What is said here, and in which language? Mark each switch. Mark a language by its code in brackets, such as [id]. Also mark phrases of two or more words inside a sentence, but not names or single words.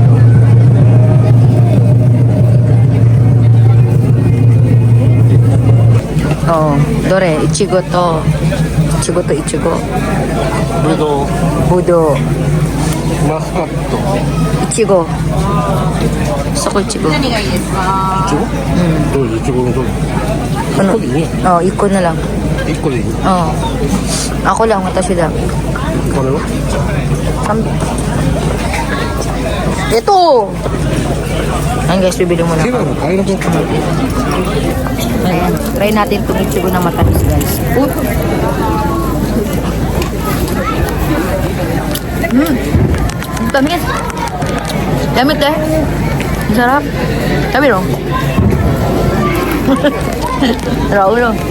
[ja] Oh, どれ、いちごと. いちごと, Ichigo. ぶどう、 Budo. マスカット、 Ichigo. [tl] Gusto ko Ichigo. [ja] いちご？どういういちごのどれ？ [tl] Ano? [ja] 1個でいいね。 [tl] Oh, iko na lang. [ja] 1個でいい。 [tl] Oh. Ako lang, watashi lang. [ja] これは？ [tl] Ito! Ayan guys, bibili muna [ja] 手 [tl] ako. [ja] 羽の買いなくなった。 [tl] Ayan, try natin itong Ichigo na matamis guys. Tamis! Damit eh! Ang sarap! Sabi no? Raulo!